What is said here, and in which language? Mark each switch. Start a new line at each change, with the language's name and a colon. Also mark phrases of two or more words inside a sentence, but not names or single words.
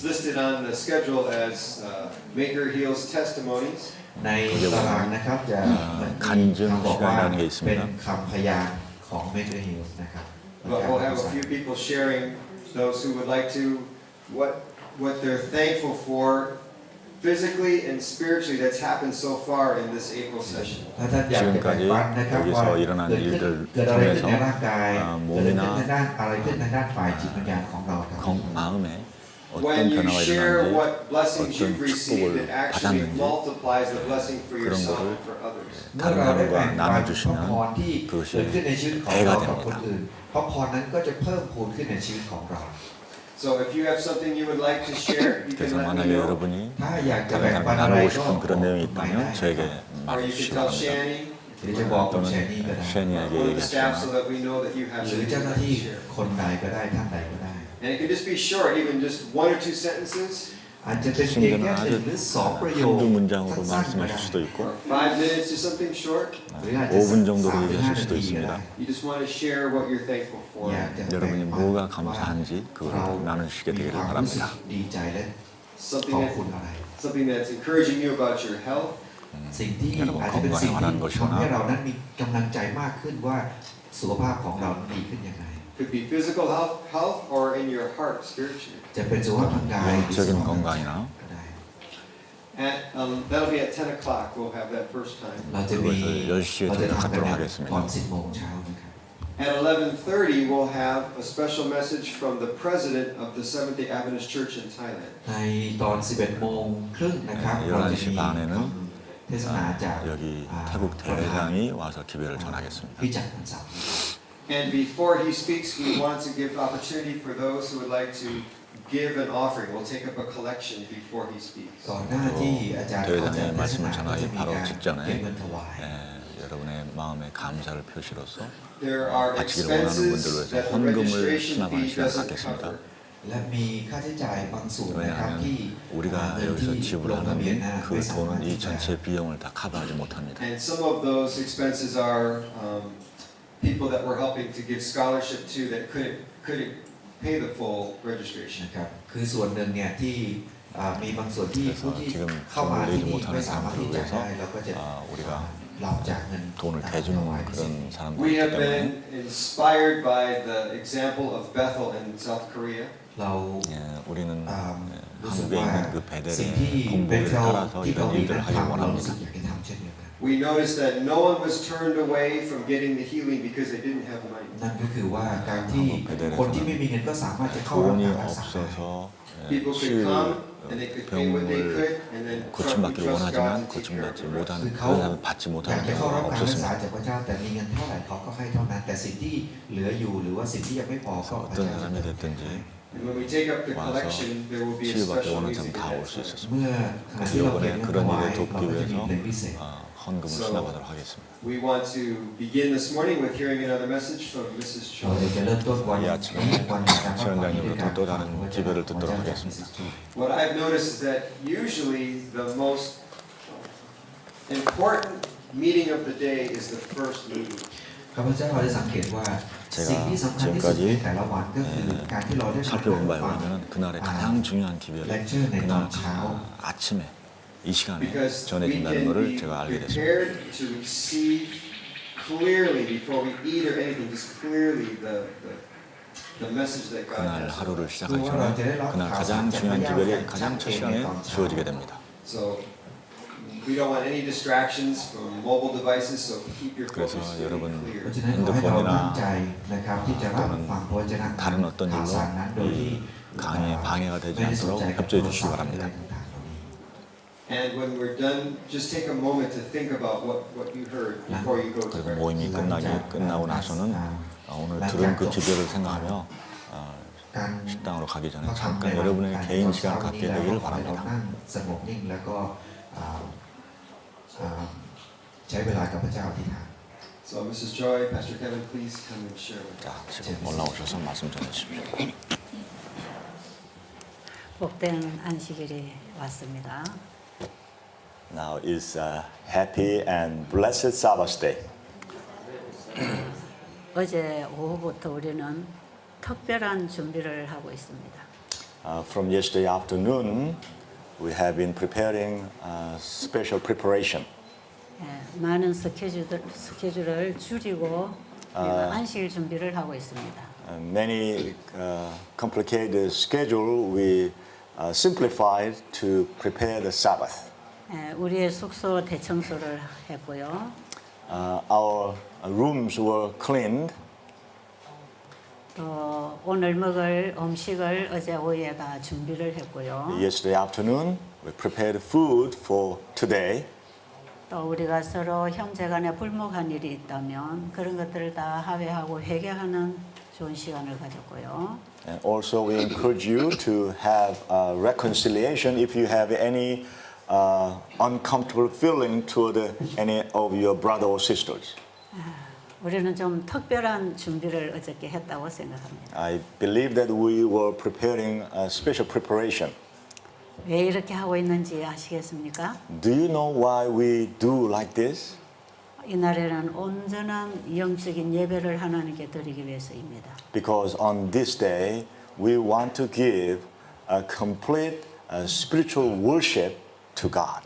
English: listed on the schedule as Maker Heals testimonies.
Thai: ในตารางนะครับจะบอกว่าเป็นคำพยานของ Maker Hills นะครับ
English: But we'll have a few people sharing, those who would like to, what they're thankful for physically and spiritually that's happened so far in this April session.
Thai: ถ้าท่านอยากจะแบ่งปันนะครับว่าเกิดอะไรขึ้นในร่างกายเกิดอะไรขึ้นในด้านอะไรขึ้นในด้านฝ่ายจิตวิญญาณของเราครับ
Korean: 마음에
English: When
Korean: 어떤
English: you
Korean: 변화가
English: share
Korean: 일어나는지
English: what blessings
Korean: 어떤
English: you've received, it
Korean: 축복을
English: actually
Korean: 받았는지
English: multiplies the blessing for
Korean: 그런
English: yourself
Korean: 거를
English: and for others.
Thai: เมื่อเราได้แบ่งปันพระ
Korean: 나눠주시면
Thai: พรที่เกิดขึ้นในชีวิตของเรากับคนอื่นพระพรนั้นก็จะเพิ่มพูนขึ้นในชีวิตของเรา
English: So if you have something you would like to share, you can
Korean: 그래서
English: let me
Korean: 만약에
English: know.
Korean: 여러분이
Thai: ถ้าอยากจะ
Korean: 다른
Thai: แบ่งปัน
Korean: 사람이
Thai: อะไร
Korean: 나누고
Thai: ก็
Korean: 싶은 그런 내용이
Thai: บอกมาได้
Korean: 있다면 저에게
English: Or you can
Korean: 말해주시기
English: tell
Korean: 바랍니다.
English: Shani
Thai: หรือจะบอกคุณแชร์นี่ก็ได้
Korean: 셰니에게
English: or the staff so
Korean: 얘기하시거나
English: that we know that you have
Thai: หรือ
English: something
Thai: เจ้าหน้า
English: to
Thai: ที่
English: share.
Thai: คนใดก็ได้ท่านใดก็ได้
English: And it can just be short, even just 1 or 2 sentences,
Thai: อาจจะเป็นเพียง
Korean: 심지어는
Thai: แค่หนึ่ง
Korean: 아주
Thai: หรือสองประโยค
Korean: 한두 문장으로
Thai: สั้นๆก็ได้
Korean: 말씀하실 수도 있고
English: or 5 minutes, just something short.
Thai: หรืออาจจะ
Korean: 5분 정도로
Thai: 3-5
Korean: 얘기하실
Thai: นา
Korean: 수도
Thai: ทีก็ได้
Korean: 있습니다.
English: You just want to share what you're thankful for.
Thai: อยากจะแบ่ง
Korean: 여러분이
Thai: ปัน
Korean: 뭐가
Thai: ว่า
Korean: 감사한지 그걸
Thai: เรา
Korean: 나누시게
Thai: มี
Korean: 되기를
Thai: ความรู้สึก
Korean: 바랍니다.
Thai: ดีใจและ
English: Something
Thai: ขอบ
English: that
Thai: คุณอะไร
English: something that's encouraging you about your health.
Thai: สิ่งที่
Korean: 여러분
Thai: อาจจะเป็นสิ่ง
Korean: 건강에
Thai: ที่
Korean: 관한 것이나
Thai: ทำให้เรานั้นมีกำลังใจมากขึ้นว่าสุขภาพของเราดีขึ้นยังไง
English: Could be physical health or in your heart spiritually.
Thai: จะเป็นสุขภาพทางกายหรือสุข
Korean: 영적인
Thai: ภาพทางใจ
Korean: 건강이나
Thai: ก็ได้
English: That'll be at 10 o'clock. We'll have that first time.
Thai: เราจะมี
Korean: 그것을 10시에
Thai: เราจะทำกัน
Korean: 도착하도록
Thai: ต
Korean: 하겠습니다.
Thai: อน10 โมงเช้านะครับ
English: At 11:30, we'll have a special message from the president of the Seventh-day Adventist Church in Thailand.
Thai: ในตอน 11 โมงครึ่งนะครับ
Korean: 네,
Thai: เราจะ
Korean: 11시
Thai: มี
Korean: 반에는
Thai: เทศนาจาก
Korean: 여기 태국
Thai: ประธาน
Korean: 대회장이 와서 기별을 전하겠습니다.
Thai: ที่จัดวันเสาร์
English: And before he speaks, we want to give opportunity for those who would like to give an offering. We'll take up a collection before he speaks.
Thai: ก่อนหน้าที่อาจารย์เขาจะ
Korean: 대회장의
Thai: เทศ
Korean: 말씀을
Thai: นาก็จะ
Korean: 전하기
Thai: มี
Korean: 바로
Thai: การ
Korean: 직전에
Thai: เก็บเงินถวาย
Korean: 여러분의 마음의 감사를 표시로서
English: There are
Korean: 바치기를 원하는
English: expenses
Korean: 분들을 위해서
English: that the
Korean: 헌금을
English: registration
Korean: 수납하는
English: fee
Korean: 시간을
English: doesn't
Korean: 갖겠습니다.
English: cover.
Thai: และมีค่าใช้จ่ายบางส่วนนะครับที่
Korean: 왜냐하면 우리가
Thai: เงินที่
Korean: 여기서
Thai: ลงทะเบียน
Korean: 지불하는
Thai: นะ
Korean: 그
Thai: ไม่สามารถ
Korean: 돈은
Thai: ที่
Korean: 이
Thai: จะ
Korean: 전체 비용을 다 커버하지 못합니다.
English: And some of those expenses are people that we're helping to give scholarship to that couldn't pay the full registration.
Thai: นะครับคือส่วนหนึ่งเนี่ยที่มีบางส่วนที่
Korean: 그래서
Thai: ผู้ที่
Korean: 지금
Thai: เข้ามา
Korean: 돈을
Thai: ที่
Korean: 내지
Thai: นี่
Korean: 못하는
Thai: ไม่สามารถที่
Korean: 사람들을
Thai: จะ
Korean: 위해서
Thai: ได้เราก็จะ
Korean: 우리가
Thai: รับจากเงิน
Korean: 돈을
Thai: ถ
Korean: 대주는
Thai: วายสิ่ง
Korean: 그런 사람들이기
English: We have
Korean: 때문에
English: been inspired by the example of Bethel in South Korea.
Thai: เรา
Korean: 우리는
Thai: รู้สึก
Korean: 한국에
Thai: ว่า
Korean: 있는 그
Thai: สิ่งที่
Korean: 베델의
Thai: เบเท
Korean: 공부를
Thai: ล
Korean: 따라서
Thai: ที่เกาห
Korean: 이런
Thai: ลี
Korean: 일들을
Thai: นั้น
Korean: 하길
Thai: ทำเรารู้สึก
Korean: 원합니다.
Thai: อยากจะทำเช่นเดียวกัน
English: We noticed that no one was turned away from getting the healing because they didn't have money.
Thai: นั่นก็คือว่าการที่คนที่ไม่มีเงินก็สามารถจะเข้ารับ
Korean: 돈이
Thai: การรักษาได้
Korean: 없어서
English: People could
Korean: 치유
English: come and they could pay what they
Korean: 병을
English: could and then
Korean: 고침받기를
English: trust God
Korean: 원하지만
English: to take care of
Korean: 고침받지
English: the rest.
Korean: 못하는 그 그런 사람 받지
Thai: อยาก
Korean: 못하는
Thai: จะเข้ารับ
Korean: 경우가
Thai: การรักษา
Korean: 없었습니다.
Thai: จากพระเจ้าแต่มีเงินเท่าไหร่เขาก็ให้เท่านั้นแต่สิ่งที่เหลืออยู่หรือว่าสิ่งที่ยังไม่พอก็
Korean: 그래서
Thai: พระ
Korean: 어떤
Thai: เจ้าจะ
Korean: 사람이
Thai: เติมเต็ม
Korean: 됐든지
Thai: ให้
English: And when we take up the
Korean: 와서
English: collection, there will be a
Korean: 치유받기
English: special
Korean: 원하는
English: music
Korean: 사람 다 올 수
English: event.
Korean: 있었습니다.
Thai: เมื่อขณะที่เราเก็บ
Korean: 이번에
Thai: เงินถ
Korean: 그런
Thai: วาย
Korean: 일을
Thai: เรา
Korean: 돕기
Thai: ก็จะมี
Korean: 위해서
Thai: เพลงพิเศษ
Korean: 헌금을 수납하도록 하겠습니다.
English: We want to begin this morning with hearing another message from Mrs.
Thai: เรา
English: Choi.
Thai: จะเริ่มต้นวัน
Korean: 이
Thai: นี้
Korean: 아침에
Thai: วันนี้การฟังด้วย
Korean: 지원장님부터
Thai: การ
Korean: 또
Thai: ฟัง
Korean: 다른
Thai: วจนะ
Korean: 기별을
Thai: ของ
Korean: 듣도록
Thai: อาจารย์
Korean: 하겠습니다.
English: What I've noticed is that usually the most important meeting of the day is the first meeting.
Thai: ข้าพเจ้าได้สังเกตว่า
Korean: 제가
Thai: สิ่งที่สำคัญที่สุด
Korean: 지금까지
Thai: ในแต่ละวันก็คือการที่เราได้มา
Korean: 살펴본 바에
Thai: ฟัง
Korean: 의하면 그날의 가장 중요한 기별이 렉처 내 그날 전 ช้า 아침에 이 시간에
English: Because we
Korean: 전해진다는
English: can
Korean: 것을
English: be
Korean: 제가 알게 됐습니다.
English: prepared to receive clearly before we eat or anything, just clearly the message that God
Korean: 그날
English: has.
Korean: 하루를 시작하기 그와 전에 라제를 그날
Thai: รับ
Korean: 가장
Thai: ข่าวสาร
Korean: 중요한
Thai: จาก
Korean: 기별이
Thai: พระ
Korean: 가장 첫
Thai: เจ้า
Korean: 시간에
Thai: ในตอนเช้า
Korean: 주어지게 됩니다.
English: So we don't want any distractions from mobile devices, so keep your
Korean: 그래서
English: focus very
Korean: 여러분
Thai: เพ
English: clear.
Thai: ราะฉะนั้นขอให้เราตั้งใจ
Korean: 핸드폰이나
Thai: นะครับที่จะรับฟังพระวจนะ
Korean: 다른 어떤
Thai: ข่าว
Korean: 일로
Thai: สารนั้นโดยที่
Korean: 이 강의에 방해가 되지
Thai: ไม่ได้สน
Korean: 않도록
Thai: ใจกับโท
Korean: 협조해
Thai: ร
Korean: 주시기
Thai: ศัพท์
Korean: 바랍니다.
Thai: อะไรต่างๆเหล่านี้
English: And when we're done, just take a moment to think about what you heard before you go to
Korean: 그리고
English: prayer.
Korean: 모임이 끝나고 나서는 오늘 들은 그 기별을 생각하며
Thai: การ
Korean: 식당으로 가기 전에
Thai: พระคำใน
Korean: 잠깐
Thai: วัน
Korean: 여러분의
Thai: การ
Korean: 개인
Thai: ตอน
Korean: 시간
Thai: เช้าวัน
Korean: 갖게
Thai: นี้แล้ว
Korean: 되기를
Thai: ขอให้เรา
Korean: 바랍니다.
Thai: นั่งสงบนิ่งแล้วก็ใช้เวลากับพระเจ้าอธิษฐาน
English: So Mrs. Joy, Pastor Kevin, please come and share with us.
Korean: 자, 지금 올라오셔서 말씀 전해주십시오. 복된 안식일이 왔습니다.
English: Now is a happy and blessed Sabbath day.
Korean: 어제 오후부터 우리는 특별한 준비를 하고 있습니다.
English: From yesterday afternoon, we have been preparing special preparation.
Korean: 예, 많은 스케줄을 줄이고 안식일 준비를 하고 있습니다.
English: Many complicated schedule we simplified to prepare the Sabbath.
Korean: 예, 우리의 숙소 대청소를 했고요.
English: Our rooms were cleaned.
Korean: 또 오늘 먹을 음식을 어제 오후에 다 준비를 했고요.
English: Yesterday afternoon, we prepared food for today.
Korean: 또 우리가 서로 형제간에 불목한 일이 있다면 그런 것들을 다 합의하고 회개하는 좋은 시간을 가졌고요.
English: And also, we encourage you to have reconciliation if you have any uncomfortable feeling toward any of your brother or sisters.
Korean: 우리는 좀 특별한 준비를 어저께 했다고 생각합니다.
English: I believe that we were preparing a special preparation.
Korean: 왜 이렇게 하고 있는지 아시겠습니까?
English: Do you know why we do like this?
Korean: 이날에는 온전한 영적인 예배를 하나님께 드리기 위해서입니다.
English: Because on this day, we want to give a complete spiritual worship to God.